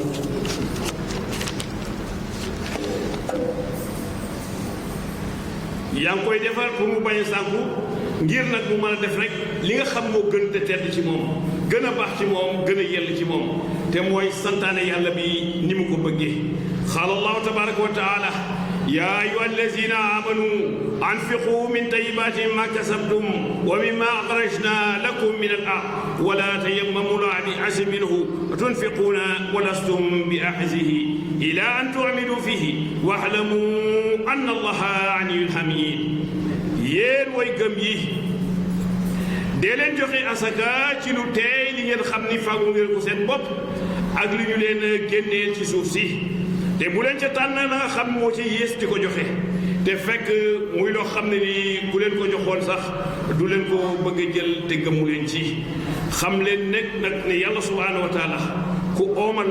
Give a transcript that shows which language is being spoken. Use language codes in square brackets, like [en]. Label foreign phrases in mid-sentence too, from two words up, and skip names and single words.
[wo] yaa ngi koy defar pour mu bañ a sànku ngir nag mu mën a def rek li nga xam moo gën te tedd ci moom gën a baax ci moom gën a yell ci moom te mooy santaane yàlla bi ni mu ko bëggee [ar] قال الله تبارك وتعالى يا أيها الذين آمنوا أنفقوا من طيبات ما كسبتم ومما أخرجنا لكم من الأرض ولا تيمموا الخبيث منه تنفقون ولستم بآخذيه إلا أن تؤمنوا فيه واعلموا أن الله غني حميد [wo] yéen way gëm yi dee leen joxe asaka ci lu teey li ngeen xam ni fàggu ngeen ko seen bopp ak li ñu leen génneel ci suuf si te bu leen ca tànn na nga xam moo ci yées di ko joxe te fekk muy loo xam ne ni ku leen ko joxoon sax du leen ko bëgg a jël te gëmu leen ci xam leen nekk nag ne yàlla [ar] سبحانه وتعالى [wo] ku oomal